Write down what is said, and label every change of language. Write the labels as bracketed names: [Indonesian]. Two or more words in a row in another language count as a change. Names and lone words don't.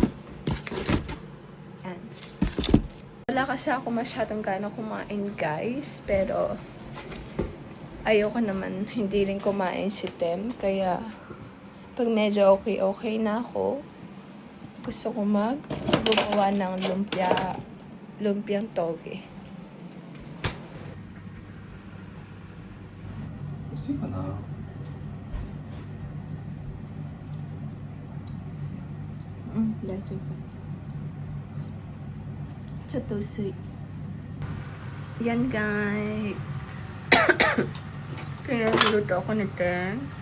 [Filipino] Wala kasi ako masyadong gana kumain guys, pero ayoko naman hindi rin kumain si Tem, kaya pag medyo okay na ako, gusto ko gumawa ng lumpiang toge. Kasi ka na. Daijoubu. [Japanese] ちょっと薄い。 [Filipino] Yan guys. Kaya luto ako ni Tem.